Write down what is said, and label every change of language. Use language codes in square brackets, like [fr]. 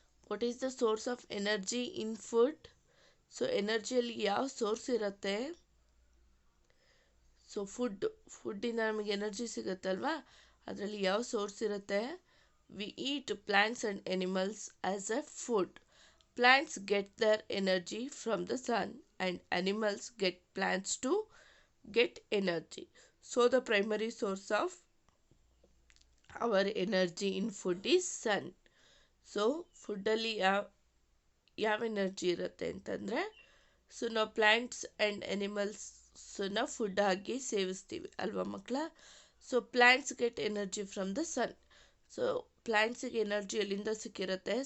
[en] What is the source of energy in food? [kn] So ಎನರ್ಜಿಯಲ್ಲಿ ಯಾವ source ಇರುತ್ತೆ? So ಫುಡ್ಡಿಂದ ನಮಗೆ energy ಸಿಗುತ್ತಲ್ವಾ, ಅದರಲ್ಲಿ ಯಾವ ಸೋರ್ಸ್ ಇರುತ್ತೆ? [en] We eat plants and animals as a food. Plants get their energy from the sun and animals get plants to get energy. So the primary source of our energy in food is sun. [kn] So ಫುಡ್ಡಲ್ಲಿ ಯಾವ energy ಇರುತ್ತೆ ಅಂತಂದರೆ, so ನಾವು plants and ಎನಿಮಲ್ಸನ್ನ food ಆಗಿ ಸೇವಿಸ್ತೀವಿ ಅಲ್ವಾ ಮಕ್ಕಳ? [en] So plants get energy from the sun. [kn] So ಪ್ಲ್ಯಾಂಟ್ಸಿಗೆ energy ಎಲ್ಲಿಂದ ಸಿಕ್ಕಿರುತ್ತೆ?